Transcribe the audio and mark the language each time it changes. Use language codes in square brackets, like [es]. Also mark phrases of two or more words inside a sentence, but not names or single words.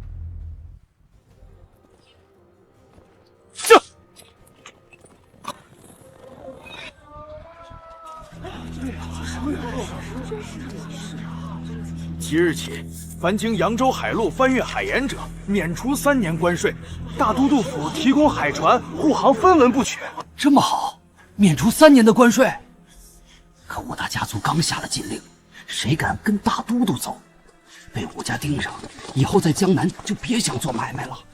[zh] 這。即日起，凡经扬州海路翻越海盐者，免除3年關稅。大都督府提供海船護航，分文不缺。這麼好，免除3年的關稅。可武大家族剛下了禁令，誰敢跟大都督走，被武家盯上，以後在江南就別想做買賣了。